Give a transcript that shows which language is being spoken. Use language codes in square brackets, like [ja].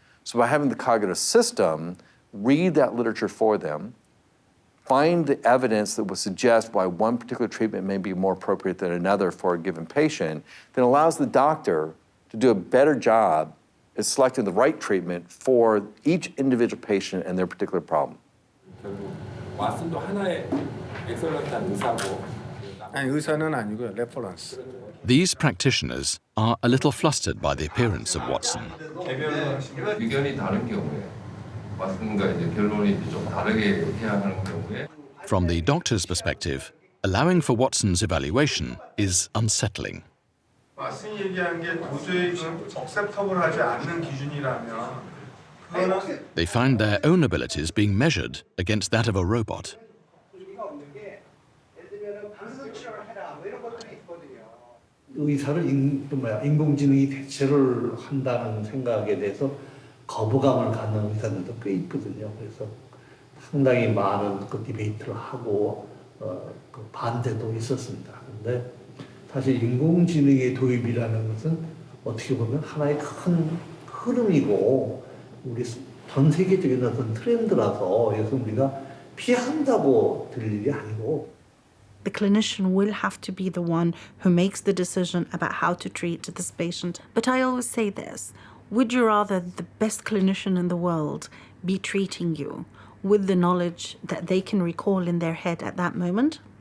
[en] So by having the cognitive system read that literature for them, find the evidence that would suggest why one particular treatment may be more appropriate than another for a given patient, then allows the doctor to do a better job at selecting the right treatment for each individual patient and their particular problem. [ko] 왓슨도 하나의 엑셀런트한 의사고. 아니 의사는 아니고요, 레퍼런스. [en] These practitioners are a little flustered by the appearance of Watson. [ko] 의견이 다른 경우에 왓슨과 이제 결론이 좀 다르게 해야 하는 경우에. [en] From the doctor's perspective, allowing for Watson's evaluation is unsettling. [ko] 왓슨이 얘기한 게 도저히 acceptable하지 않는 기준이라면 그거는 [en] They find their own abilities being measured against that of a robot. [ko] 의사를 인공지능이 대체를 한다는 생각에 대해서 거부감을 갖는 의사들도 꽤 있거든요. 그래서 상당히 많은 그 디베이트를 하고 그 반대도 있었습니다. 그런데 사실 인공지능의 도입이라는 것은 어떻게 보면 하나의 큰 흐름이고 우리 전 세계적인 어떤 트렌드라서 그래서 우리가 피한다고 될 일이 아니고. [en] The clinician will have to be the one who makes the decision about how to treat this patient. But I always say this, would you rather the best clinician in the world be treating you with the knowledge that they can recall in their head at that moment?